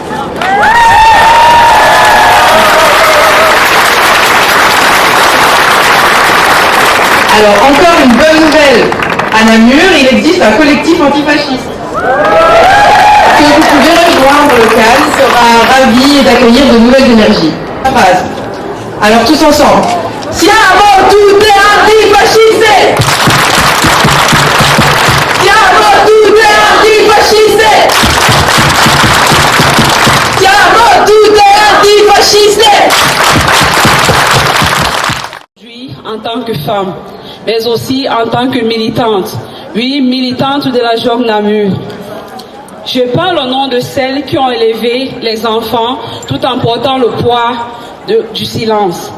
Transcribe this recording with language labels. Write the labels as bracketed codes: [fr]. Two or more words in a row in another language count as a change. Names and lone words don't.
[fr] Alors, encore une bonne nouvelle. À Namur, il existe un collectif antifasciste que vous pouvez rejoindre. Le CAL sera ravi d'accueillir de nouvelles énergies. Phrase. Alors, tous ensemble. [it] Siamo tutte antifasciste! Siamo tutte antifasciste! Siamo tutte antifasciste! [fr] Aujourd'hui, en tant que femme, mais aussi en tant que militante, oui, militante de la JOC Namur. Je parle au nom de celles qui ont élevé les enfants tout en portant le poids du silence.